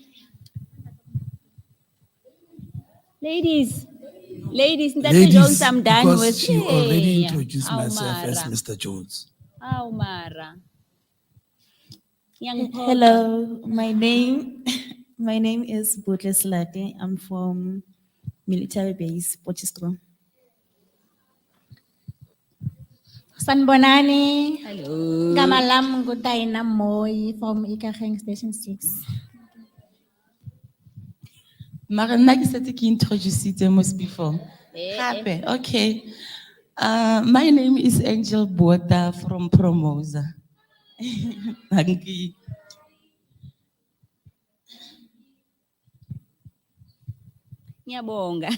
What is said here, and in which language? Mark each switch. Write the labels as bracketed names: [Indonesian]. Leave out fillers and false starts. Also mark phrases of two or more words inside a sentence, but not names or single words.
[English] Ladies, Dati Jones, I'm done because with. you already Hey, introduced myself as Mara. Mr. Jones. Mara. Hello, my name is Butle Slate. I'm from military base, Potchefstroom. Sanbonani. Hello. Gamalam Gutaina Moy from Ikacheng Station 6. [Tswana] Mara nna ke setse ke [English] introduced most before. [Tswana] Gape, okay. [English] My name is Angel Bota from Promosa. Thank you. Ngiyabonga.